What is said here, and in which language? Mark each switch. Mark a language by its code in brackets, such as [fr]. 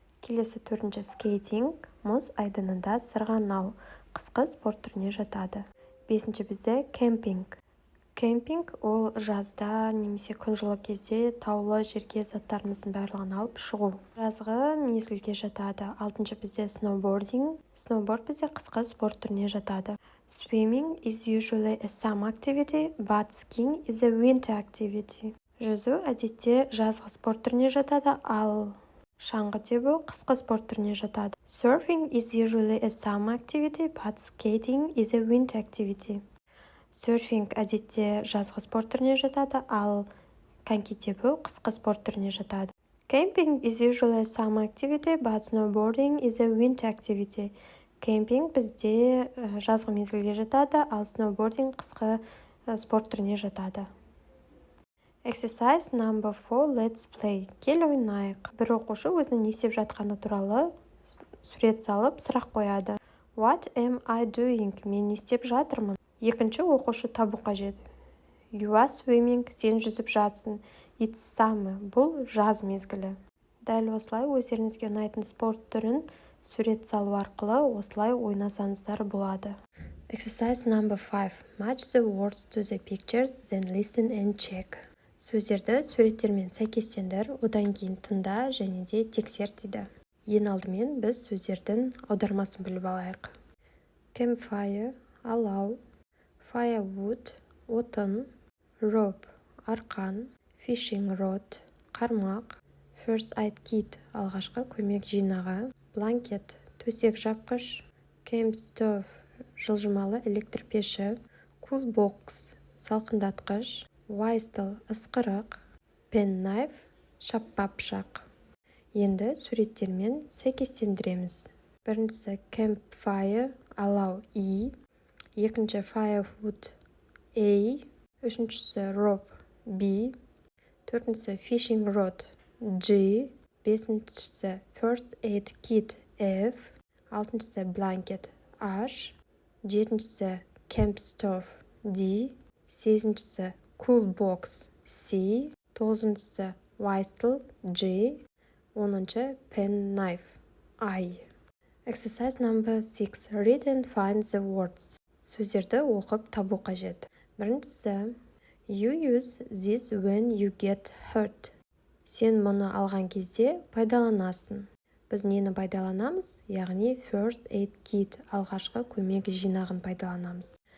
[kk] Келесі төртінші skating, мұз айдынында сырғанау, қысқы спорт түріне жатады. Бесінші бізде camping. Кемпинг ол жазда немесе күн жылы кезде таулы жерге заттарымыздың барлығын алып шығу. Жазғы мезгілге жатады. Алтыншы бізде snowboarding. Snowboard бізде қысқы спорт түріне жатады. [en] Swimming is usually a summer activity, but skiing is a winter activity. [kk] Жүзу әдетте жазғы спорт түріне жатады, ал шаңғы тебу қысқы спорт түріне жатады. [en] Surfing is usually a summer activity, but skating is a winter activity. [kk] Серфинг әдетте жазғы спорт түріне жатады, ал коньки тебу қысқы спорт түріне жатады. [en] Camping is usually a summer activity, but snowboarding is a winter activity. [kk] Кемпинг бізде жазғы мезгілге жатады, ал snowboarding қысқы спорт түріне жатады. [en] Exercise number 4. Let's play. [kk] Кел ойнайық. Бір оқушы өзінің не істеп жатқаны туралы сурет салып сұрақ қояды. [en] What am I doing? [kk] Мен не істеп жатырмын? Екінші оқушы табу қажет. [en] You are swimming. [kk] Сен жүзіп жатсың. [en] It's summer. [kk] Бұл жаз мезгілі. Дәл осылай өздеріңізге ұнайтын спорт түрін сурет салу арқылы осылай ойнасаңыздар болады. [en] Exercise number 5. Match the words to the pictures, then listen and check. [kk] Сөздерді суреттермен сәйкестендір, одан кейін тыңда және де тексер дейді. Ең алдымен біз сөздердің аудармасын біліп алайық. Campfire, алау. Firewood, отын. Rope, арқан. [en] Fishing rod, қармақ. [kk] First aid kit, алғашқы көмек жинағы. Blanket, төсек жапқыш. Camp stove, жылжымалы электр пеші. [en] Cool box, салқындатқыш. [kk] Whistle, ысқырық. Penknife, шаппа пышақ. Енді суреттермен сәйкестендіреміз. Біріншісі campfire, allow E, екінші firewood A, үшіншісі rope B, төртіншісі fishing rod G, бесіншісі first aid kit F, алтыншысы blanket H, жетіншісі camp stove D, сегізіншісі cool box C, тоғызыншысы whistle J, оныншы pen knife I. [en] Exercise number 6. Read and find the words. [kk] Сөздерді оқып табу қажет. Біріншісі, [en] you use this when you get hurt. [kk] Сен мұны алған кезде пайдаланасың. Біз нені пайдаланамыз? Яғни first aid kit, алғашқы көмек жинағын пайдаланамыз.